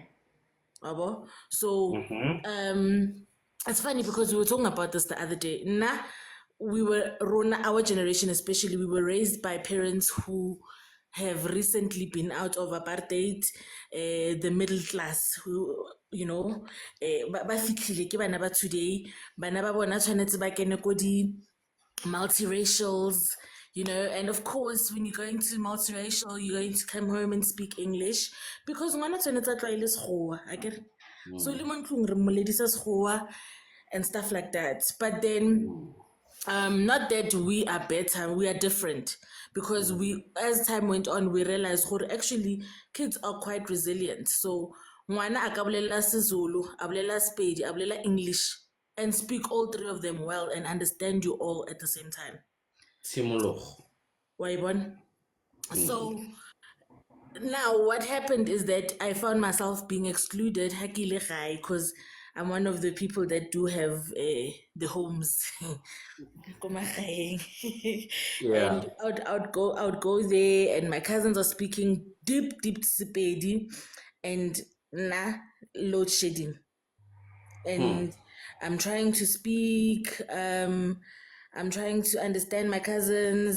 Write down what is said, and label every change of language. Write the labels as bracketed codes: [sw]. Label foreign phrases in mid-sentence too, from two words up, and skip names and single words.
[en] So it's funny because we were talking about this the other day. Our generation especially, we were raised by parents who have recently been out of apartheid, the middle class, who, you know, [tn] ba fitlhile ke bana ba today, bana ba bona tshwanetse ba kene ko multiracials, [en] and of course, when you're going to multiracial, you're going to come home and speak English because [tn] ngwana tshwanetse a tlwaele sekgowa, akere? So le mo ntlong re mmoledisa sekgowa [en] and stuff like that. But then, not that we are better, we are different because as time went on, we realized that actually kids are quite resilient. So [tn] ngwana a ka bolela seZulu, a bolela Sepedi, a bolela [en] English, and speak all three of them well and understand you all at the same time. [tn] Tshimologo. Wa e bona? [en] So now what happened is that I found myself being excluded because I'm one of the people that do have the homes. [tn] Ko magaeng. [en] Yeah. And I would go there, and my cousins are speaking deep Sepedi, and load shedding. And I'm trying to speak. I'm trying to understand my cousins.